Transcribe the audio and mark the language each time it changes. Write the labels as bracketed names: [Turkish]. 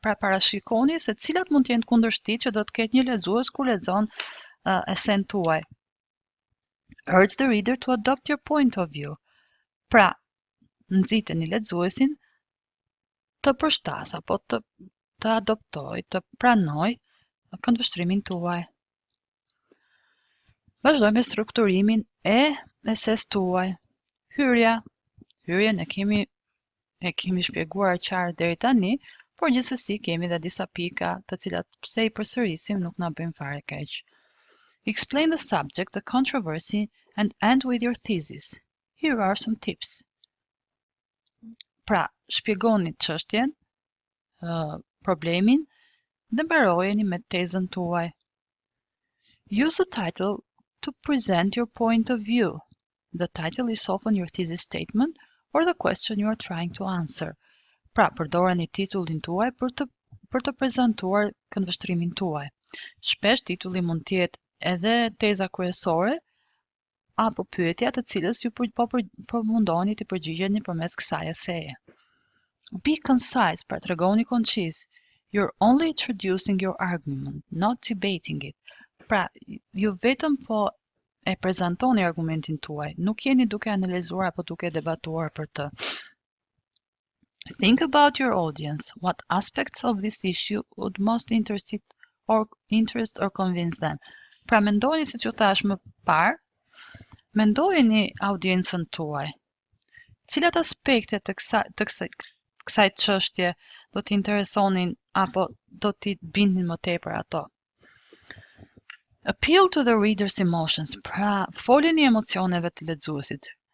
[Albanian] Pra parashikoni se cilat mund të jenë kundërshtitë që do të ketë një lexues kur lexon esen tuaj. [English] Urge the reader to adopt your point of view. [Albanian] Pra, nxiteni lexuesin të përshtas apo të adoptoj, të pranoj këndvështrimin tuaj. Vazhdojmë me strukturimin e eses tuaj. Hyrjen e kemi shpjeguar qartë deri tani, por gjithsesi kemi edhe disa pika të cilat pse I përsërisim nuk na bëjnë fare keq. [English] Explain the subject, the controversy, and end with your thesis. Here are some tips. [Albanian] Pra, shpjegoni çështjen, problemin, dhe mbarojeni me tezën tuaj. [English] Use the title to present your point of view. The title is often your thesis statement or the question you are trying to answer. [Albanian] Pra, përdoreni titullin tuaj për të prezantuar këndvështrimin tuaj. Shpesh titulli mund të jetë edhe teza kryesore apo pyetja të cilës ju po mundoni të përgjigjeni përmes kësaj eseje. [English] Be concise, [Albanian] pra tregoni koncis. [English] You're only introducing your argument, not debating it. [Albanian] Pra, ju vetëm po e prezantoni argumentin tuaj, nuk jeni duke analizuar apo duke debatuar për të. [English] Think about your audience. What aspects of this issue would most interest or convince them? [Albanian] Pra, mendojeni siç u thash më parë, mendojeni audiencën tuaj. Cilat aspekte të kësaj çështje do t'i interesonin apo do t'i bindin më tepër ato? [English] Appeal to the reader's emotions. [Albanian] Pra, folini emocioneve të lexuesit.